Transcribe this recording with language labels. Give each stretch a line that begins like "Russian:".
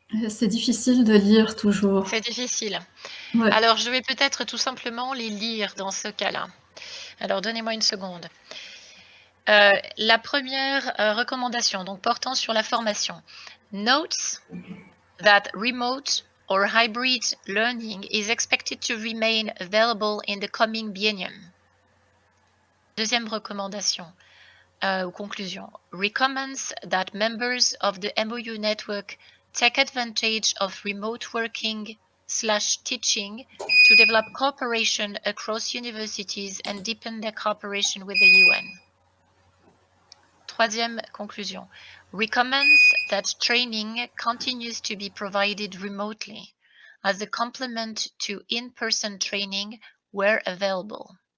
French: C'est difficile de lire toujours. C'est difficile. Ouais. Alors, je vais peut-être tout simplement les lire dans ce cas-là. Alors, donnez-moi une seconde. La première recommandation, donc portant sur la formation.
English: Notes that remote or hybrid learning is expected to remain available in the coming biennium.
French: Deuxième recommandation ou conclusion.
English: Recommends that members of the MOU network take advantage of remote working teaching to develop cooperation across universities and deepen their cooperation with the UN.
French: Troisième conclusion,
English: recommends that training continues to be provided remotely as a complement to in-person training where available.